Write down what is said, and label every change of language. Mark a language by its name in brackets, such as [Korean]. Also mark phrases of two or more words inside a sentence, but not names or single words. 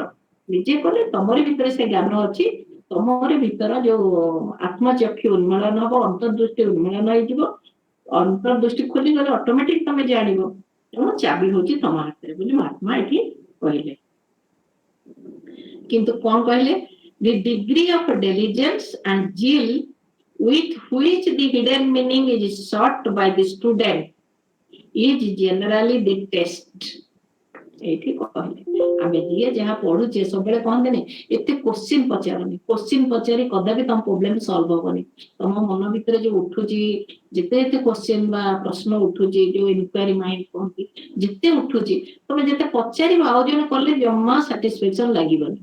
[Odia] ନିଜେ କଲେ ତମରି ଭିତରେ ସେ ଜ୍ଞାନ ଅଛି, ତମରି ଭିତର ଯୋଉ ଆତ୍ମଚକ୍ଷୁ ଉନ୍ମିଳନ ହବ, ଅନ୍ତର୍ଦୃଷ୍ଟି ଉନ୍ମିଳନ ହେଇଯିବ। ଅନ୍ତର୍ଦୃଷ୍ଟି ଖୋଲିଗଲେ ଅଟୋମେଟିକ ତମେ ଜାଣିବ। ତେଣୁ ଚାବି ହଉଛି ତମ ହାତରେ ବୋଲି ମହାତ୍ମା ଏଠି କହିଲେ। କିନ୍ତୁ କଣ କହିଲେ? [English] The degree of diligence and zeal with which the hidden meaning is sought by the student is generally the test. [Odia] ଏଇଠି କହିଲେ ଆମେ ଯିଏ ଯାହା ପଢୁଛେ ସବୁବେଳେ କହନ୍ତିନି ଏତେ କୋଶ୍ଚିନ୍ ପଚାରନି, କୋଶ୍ଚିନ୍ ପଚାରି କଦାପି ତମ [English] problem solve [Odia] ହବନି। ତମ ମନ ଭିତରେ ଯୋଉ ଉଠୁଛି ଯେତେ ଯେତେ କୋଶ୍ଚିନ୍ ବା ପ୍ରଶ୍ନ ଉଠୁଛି, ଯୋଉ [English] inquiry mind [Odia] କହନ୍ତି, ଯେତେ ଉଠୁଛି ତମେ ଯେତେ ପଚାରିବ ଆଉ ଜଣେ କଲେ ଜମା ସାଟିସ୍ଫାକ୍ସନ ଲାଗିବନି।